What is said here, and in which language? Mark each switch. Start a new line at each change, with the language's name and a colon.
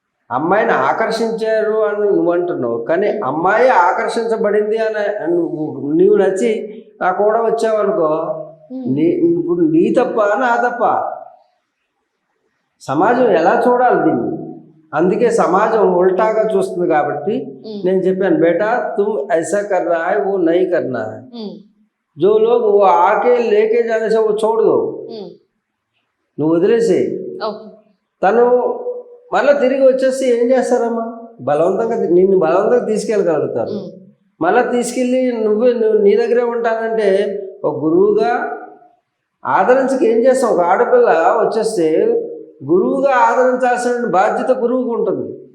Telugu: అమ్మాయిని ఆకర్షించారు అని నువ్వు అంటున్నావు, కానీ అమ్మాయి ఆకర్షించబడింది అని నువ్వు నచ్చి నా కూడా వచ్చావనుకో, ఇప్పుడు నీ తప్ప నా తప్ప? సమాజం ఎలా చూడాలి దీన్ని? అందుకే సమాజం ఉల్టాగా చూస్తుంది. కాబట్టి నేను చెప్పాను,
Hindi: బేటా తుమ్ ఐసా కర్ రహా హై, वो नहीं करना है. जो लोग वो आके लेके जाने से वो छोड़ दो,
Telugu: నువ్వు వదిలేసి. తను మళ్ళీ తిరిగి వచ్చేసి ఏం చేస్తారమ్మా, నిన్ను బలవంతంగా తీసుకెళ్ళగలుగుతారు. మళ్ళీ తీసుకెళ్ళి నువ్వు నీ దగ్గరే ఉంటానంటే ఒక గురువుగా ఆదరించక ఏం చేస్తావు? ఒక ఆడపిల్ల వచ్చేస్తే గురువుగా ఆదరించాల్సిన బాధ్యత గురువుకు ఉంటుంది.